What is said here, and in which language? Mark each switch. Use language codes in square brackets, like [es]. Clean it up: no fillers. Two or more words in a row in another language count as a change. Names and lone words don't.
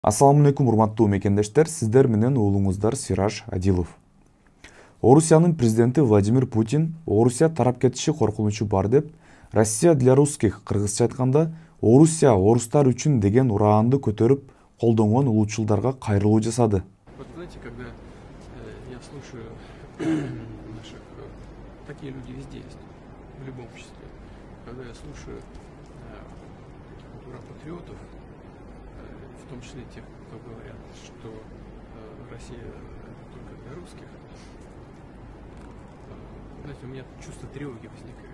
[ky] Assalamu алейкум, урматтуу мекендештер, сиздер менен уулуңуздар Сираж Адилов. Орусиянын президенти Владимир Путин Орусия тарап кетиши коркунучу бар деп, [ru] Россия для русских [ky] кыргызча айтканда Орусия орустар үчүн деген ураанды көтөрүп колдонгон улуучулдарга кайрылуу жасады. [ru] Вот знаете, когда я слушаю наших, такие люди везде есть, в любом обществе, когда я слушаю патриотов, в том числе тех, кто говорят, что Россия только для русских, знаете, у меня чувство тревоги возникает.